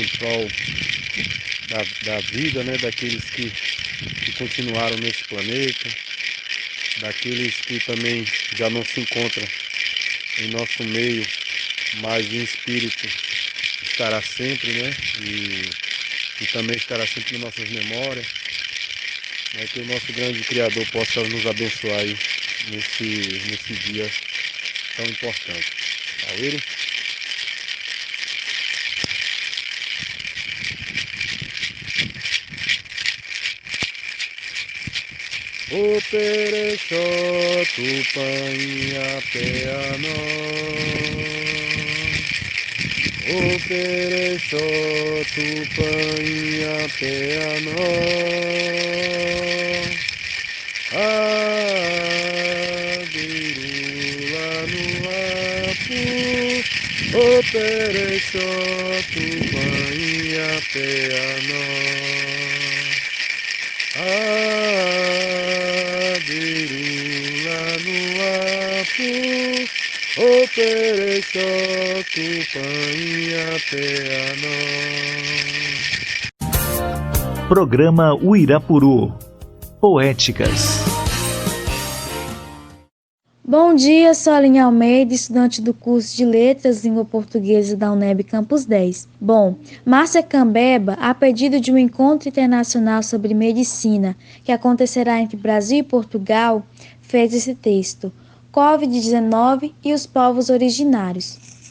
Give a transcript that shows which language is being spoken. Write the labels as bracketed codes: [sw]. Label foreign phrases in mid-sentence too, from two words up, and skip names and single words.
[pt] em prol da vida, né, daqueles que continuaram nesse planeta, daqueles que também já não se encontram em nosso meio, mas em espírito estará sempre, né, e também estará sempre em nossas memórias, né, que o nosso grande Criador possa nos abençoar aí nesse dia tão importante. Tá vendo? O perexó tupanha peanó, o perexó tupanha peanó, a birula no apu, o perexó tupanha peanó, a birula no apu, o perexó tupanha peanó. Programa Uirapuru. Poéticas. Bom dia, sou Aline Almeida, estudante do curso de Letras e Língua Portuguesa da UNEB Campus 10. Bom, Márcia Cambeba, a pedido de um encontro internacional sobre medicina que acontecerá entre Brasil e Portugal, fez esse texto: Covid-19 e os povos originários.